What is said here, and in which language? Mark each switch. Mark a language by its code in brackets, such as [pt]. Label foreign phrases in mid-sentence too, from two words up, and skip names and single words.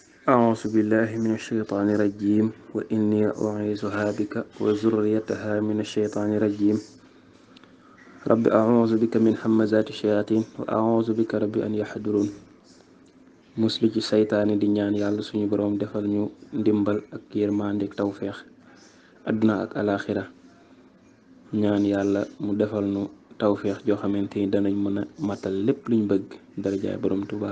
[ar] أعوذ بالله من الشيطان الرجيم وإني أعيذها بك وذريتها من الشيطان الرجيم رب أعوذ بك من همزات الشياطين وأعوذ بك رب أن يحضرون [wo] muslu ci saytaane di ñaan yàlla suñu boroom defal ñu ndimbal ak yërmande ak tawféex àdduna ak alaxira ñaan yàlla mu defal nu tawféex joo xamante ni danañ mën a matal lépp luñ bëgg darajaay boroom Tuubaa.